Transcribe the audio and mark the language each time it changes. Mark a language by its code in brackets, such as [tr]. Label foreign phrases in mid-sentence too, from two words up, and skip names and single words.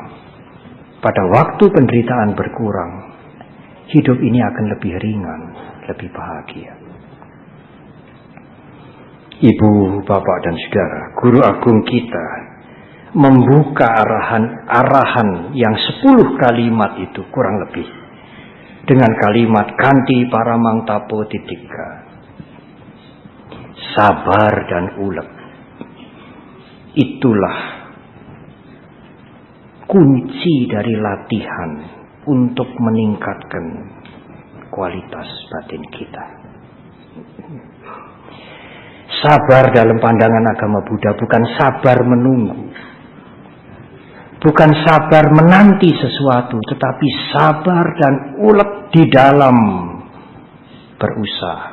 [id] Pada waktu penderitaan berkurang, hidup ini akan lebih ringan, lebih bahagia. Ibu, bapak, dan saudara, guru agung kita membuka arahan yang 10 kalimat itu kurang lebih dengan kalimat [pi] kanti paramang tapo titika, [id] sabar dan ulet. Itulah kunci dari latihan untuk meningkatkan kualitas batin kita. Sabar dalam pandangan agama Buddha bukan sabar menunggu, bukan sabar menanti sesuatu, tetapi sabar dan ulet di dalam berusaha.